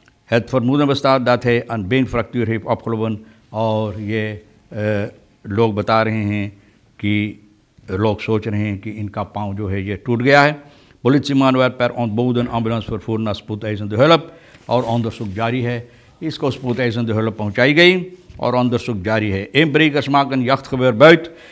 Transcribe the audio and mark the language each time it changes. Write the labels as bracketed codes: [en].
[nl] Het vermoeden bestaat dat hij een beenfractuur heeft opgelopen, [hi] और ये लोग बता रहे हैं कि लोग सोच रहे हैं कि इनका पाँव जो है ये टूट गया है। [nl] Politieman werd per ontboden ambulance vervoerd naar spoedeisende hulp [hi] और [nl] onderzoek [hi] जारी है। इसको [nl] spoedeisende hulp [hi] पहुंचाई गई और [nl] onderzoek [hi] जारी है। [nl] Inbrekers maken jachtgeweer buit।